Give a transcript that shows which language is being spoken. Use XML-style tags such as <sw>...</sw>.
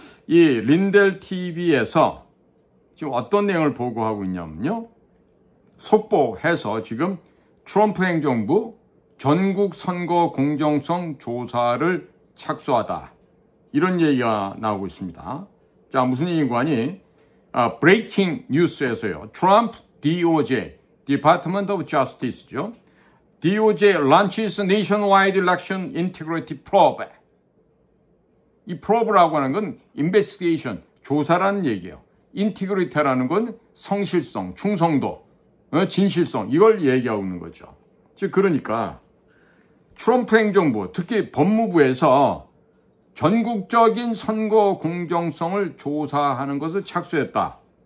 <ko>이 린델 TV에서 지금 어떤 내용을 보고하고 있냐면요. 속보해서 지금 트럼프 행정부 전국 선거 공정성 조사를 착수하다. 이런 얘기가 나오고 있습니다. 자, 무슨 얘기인가니? 브레이킹 뉴스에서요. 트럼프 DOJ, Department of Justice죠.</ko> <en>DOJ launches nationwide election integrity probe.</en> <ko>이 probe라고 하는 건 investigation, 조사라는 얘기예요. integrity라는 건 성실성, 충성도, 진실성, 이걸 얘기하고 있는 거죠. 즉 그러니까 트럼프 행정부, 특히 법무부에서 전국적인 선거 공정성을 조사하는 것을 착수했다.</ko>